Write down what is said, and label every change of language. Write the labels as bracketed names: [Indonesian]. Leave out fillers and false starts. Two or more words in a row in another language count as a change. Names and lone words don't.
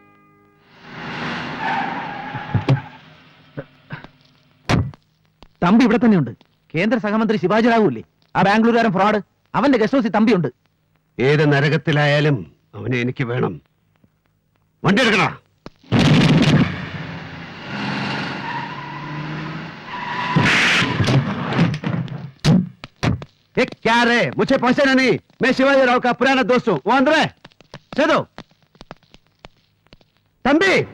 [Malayalam] തമ്പി ഇവിടെ തന്നെയുണ്ട്. കേന്ദ്ര സഹമന്ത്രി ശിവാജി റാവു ആ ബാംഗ്ലൂരുകാരൻ ഫ്രോഡ്. അവന്റെ ഗസ്റ്റ് ഹൗസിൽ തമ്പിയുണ്ട്. ഏത് നരകത്തിലായാലും അവനെ എനിക്ക് വേണം. വണ്ടി എടുക്കണ. [Hindi] क्या रे? मुझे पहचाना नहीं? मैं शिवाजी राव का पुराना दोस्त हूँ. वो अंदर है. चलो तंबी.